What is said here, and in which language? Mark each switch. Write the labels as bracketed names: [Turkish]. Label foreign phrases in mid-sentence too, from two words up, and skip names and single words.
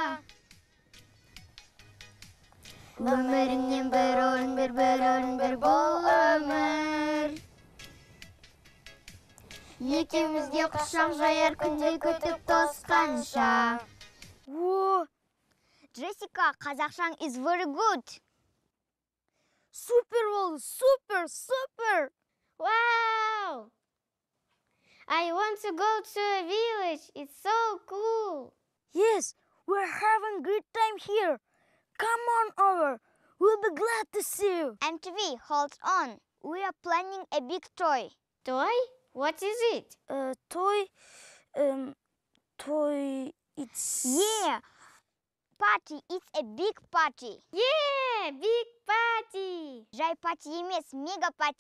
[Kazakh] Өмірімнен бір орын бір бол өмір. Екеумізге құшақ жаяр күнде күтіп тосқанша. [English] Джессика, қазақшаң is very good. [Kazakh] Super болды, super! [English] Wow! I want to go to a village. It's so cool. Yes, we're having a good time here. Come on over. We'll be glad to see you. MTV, hold on. We are planning a big toy. Toy? What is it? Toy, it's... Yeah, party. It's a big party. Yeah, big party. [Kazakh] Жай пати емес, мега пати.